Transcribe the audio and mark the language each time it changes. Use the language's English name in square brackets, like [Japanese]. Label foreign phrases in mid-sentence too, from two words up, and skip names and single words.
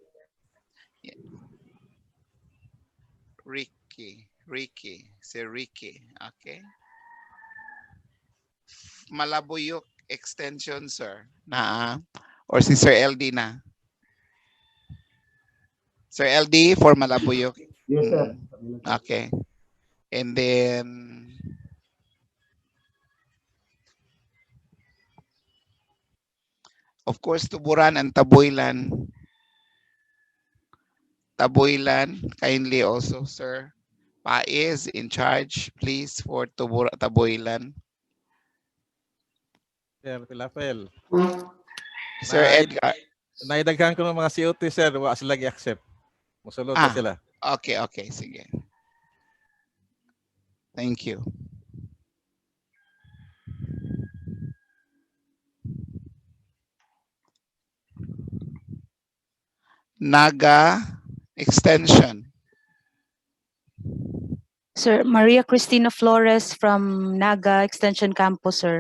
[English] Ricky. Sir Ricky. Okay. Malabuyok extension, sir. Or si Sir LD na? Sir LD for Malabuyok. Yes, sir. Okay. And then, of course, Tuburan and Taboylan. Kindly also, sir. Is in charge, please, for Taboylan. Sir Pilafel. Sir Edgar. [Cebuano] Naidaghan ko ng mga COT, sir. Wa sila gi-accept. Musulod na sila. Okay. Sige. [English] Thank you. Naga Extension. Sir, Maria Cristina Flores from Naga Extension Campus, sir.